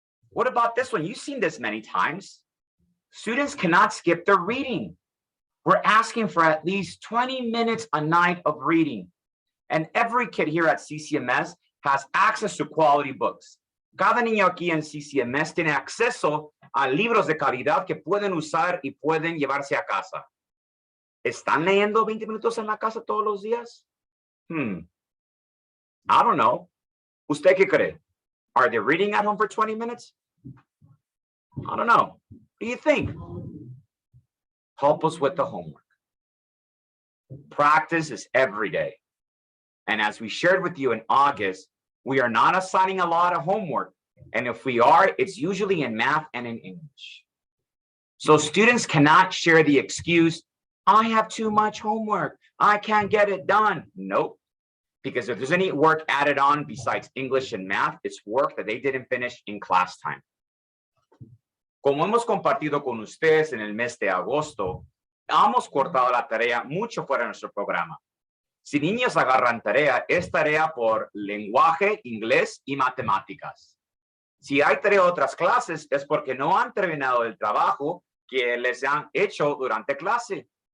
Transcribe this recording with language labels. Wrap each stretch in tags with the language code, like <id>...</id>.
<en>What about this one? You've seen this many times. Students cannot skip their reading. We're asking for at least 20 minutes a night of reading. And every kid here at CCMS has access to quality books.</en> <es>Cada niño aquí en CCMS tiene acceso a libros de calidad que pueden usar y pueden llevarse a casa. ¿Están leyendo 20 minutos en la casa todos los días?</es> <en>I don't know.</en> <es>¿Usted qué cree?</es> <en>Are they reading at home for 20 minutes? I don't know. What do you think? Help us with the homework. Practice is every day. And as we shared with you in August, we are not assigning a lot of homework. And if we are, it's usually in math and in English. So students cannot share the excuse, I have too much homework, I can't get it done. Nope. Because if there's any work added on besides English and math, it's work that they didn't finish in class time.</en> <es>Como hemos compartido con ustedes en el mes de agosto, hemos cortado la tarea mucho fuera de nuestro programa. Si niños agarran tarea, es tarea por lenguaje, inglés y matemáticas. Si hay tarea de otras clases, es porque no han terminado el trabajo que les han hecho durante clase.</es>